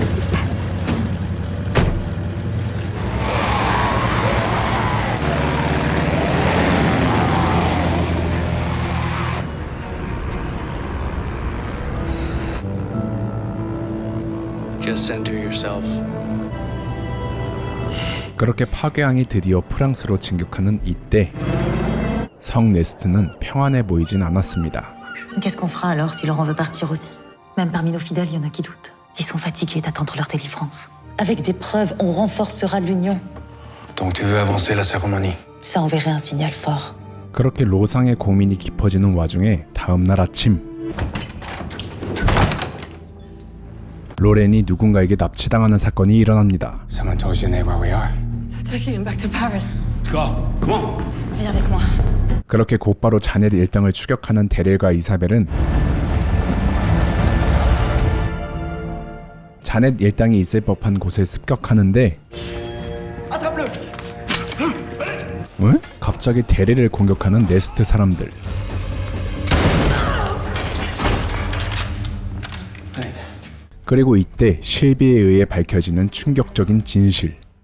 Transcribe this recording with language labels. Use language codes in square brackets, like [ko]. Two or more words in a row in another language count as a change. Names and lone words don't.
[en] Just center yourself. [ko] 그렇게 파괴왕이 드디어 프랑스로 진격하는 이때 성 네스트는 평안해 보이진 않았습니다. [fr] Qu'est-ce qu'on fera alors si Laurent veut partir aussi? Même parmi nos fidèles, il y en a qui doutent. Ils sont fatigués d'attendre leur délivrance. Avec des preuves, on renforcera l'union. Donc tu veux avancer la cérémonie? Ça enverrait un signal fort. [ko] 그렇게 로상의 고민이 깊어지는 와중에 다음 날 아침 로렌이 누군가에게 납치당하는 사건이 일어납니다. [en] Someone told Genet where we are? They're taking him back to Paris. Go, come on. [fr] Viens avec moi. [ko] 그렇게 곧바로 자넷 일당을 추격하는 데릴과 이사벨은 자넷 일당이 있을 법한 곳에 습격하는데 왜? 갑자기 데릴을 공격하는 네스트 사람들. 그리고 이때 실비에 의해 밝혀지는 충격적인 진실.